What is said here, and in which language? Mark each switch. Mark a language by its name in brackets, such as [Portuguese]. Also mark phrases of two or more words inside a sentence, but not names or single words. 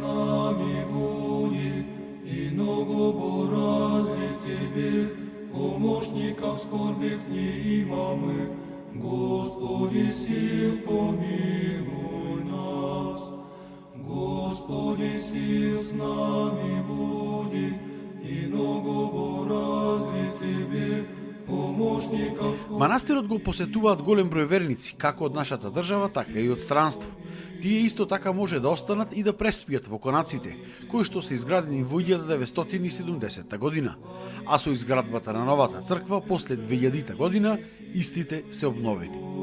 [Church Slavic] нами буди, и много разве Тебе, помощника в скорбях не имаме. Господи, сил помилуй нас. Господи, сил с нами буди, и много разве Тебе, помощника в скорбях. [Macedonian] Манастирот го посетуваат голем број верници, како од нашата држава, така и од странство. Тие исто така може да останат и да преспијат во конаците, кои што се изградени во 1970 година, а со изградбата на новата црква после 2000 година истите се обновени.